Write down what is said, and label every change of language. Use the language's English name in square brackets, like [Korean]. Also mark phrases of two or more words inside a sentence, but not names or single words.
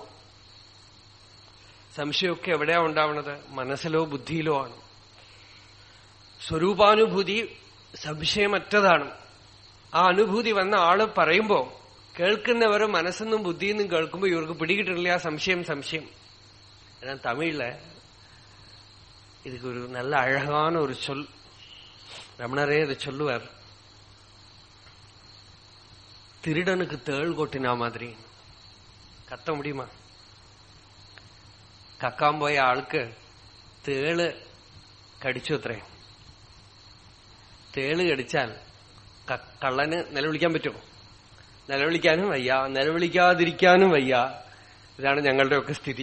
[Malayalam] സംശയമൊക്കെ എവിടെയാ ഉണ്ടാവുന്നത്? മനസ്സിലോ ബുദ്ധിയിലോ ആണ്. സ്വരൂപാനുഭൂതി സംശയമറ്റതാണ്. ആ അനുഭൂതി വന്ന ആള് പറയുമ്പോ കേൾക്കുന്നവർ മനസ്സെന്നും ബുദ്ധിയെന്നും കേൾക്കുമ്പോൾ ഇവർക്ക് പിടികിട്ടില്ല. സംശയം സംശയം. എന്നാൽ തമിഴില് [Tamil] இதுக்கு ஒரு நல்ல அழகான ஒரு சொல். ரமணரே அதை சொல்லுவார். திருடனுக்கு தேள் கொட்டினா மாதிரி. கத்த முடியுமா? [Malayalam] കക്കാൻ പോയ ആൾക്ക് തേള് കടിച്ചു അത്രേ. തേള് കടിച്ചാൽ കള്ളന് നിലവിളിക്കാൻ പറ്റുമോ? നിലവിളിക്കാനും വയ്യ, നിലവിളിക്കാതിരിക്കാനും വയ്യ. ഇതാണ് ഞങ്ങളുടെയൊക്കെ സ്ഥിതി.